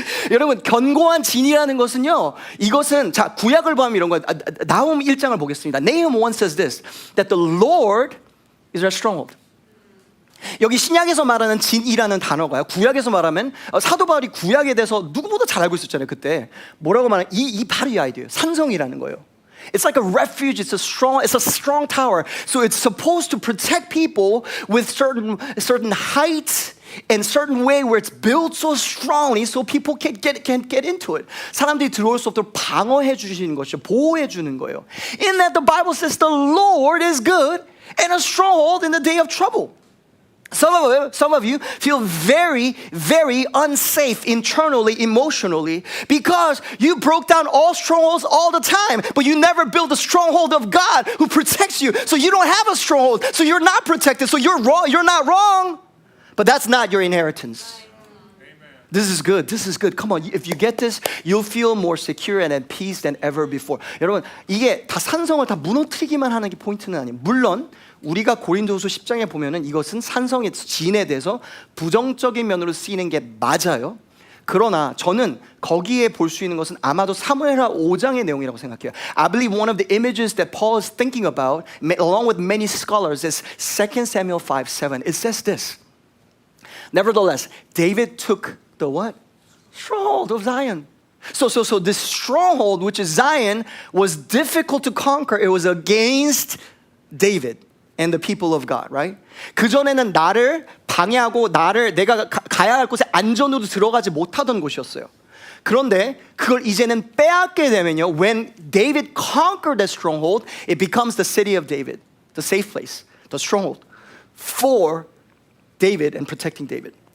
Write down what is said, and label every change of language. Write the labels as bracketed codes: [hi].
[ko] 여러분, 견고한 진이라는 것은요, 이것은 자, 구약을 보면 이런 거예요. 나훔 1장을 보겠습니다. [en] Nahum 1 says this, that the Lord is our stronghold. [ko] 여기 신약에서 말하는 진이라는 단어가요, 구약에서 말하면 사도 바울이 구약에 대해서 누구보다 잘 알고 있었잖아요. 그때 뭐라고 말하면 이 바로 이 아이디어예요. 산성이라는 거예요. [en] It's like a refuge. It's a strong tower. So it's supposed to protect people with certain heights and certain way where it's built so strongly so people can't get into it. [ko] 사람들이 들어올 수 없도록 방어해 주시는 것이죠. 보호해 주는 거예요. [en] In that the Bible says the Lord is good and a stronghold in the day of trouble. Some of you feel very, very unsafe internally, emotionally, because you broke down all strongholds all the time, but you never built a stronghold of God who protects you. So you don't have a stronghold. So you're not protected. So you're wrong. You're not wrong. But that's not your inheritance. This is good. This is good. Come on. If you get this, you'll feel more secure and at peace than ever before. [ko] 여러분, 이게 다 산성을 다 무너뜨리기만 하는 게 포인트는 아니에요. 물론 우리가 고린도후서 10장에 보면은 이것은 산성의 진에 대해서 부정적인 면으로 쓰이는 게 맞아요. 그러나 저는 거기에 볼 수 있는 것은 아마도 사무엘하 5장의 내용이라고 생각해요. [en] I believe one of the images that Paul is thinking about, along with many scholars, is 2 Samuel 5:7. It says this. Nevertheless, David took the what? Stronghold of Zion. So this stronghold, which is Zion, was difficult to conquer. It was against David and the people of God, right? [ko] 그전에는 나를 방해하고 내가 가야 할 곳에 안전으로 들어가지 못하던 곳이었어요. 그런데 그걸 이제는 빼앗게 되면요, [en] when David conquered that stronghold, it becomes the city of David, the safe place, the stronghold for David and protecting David.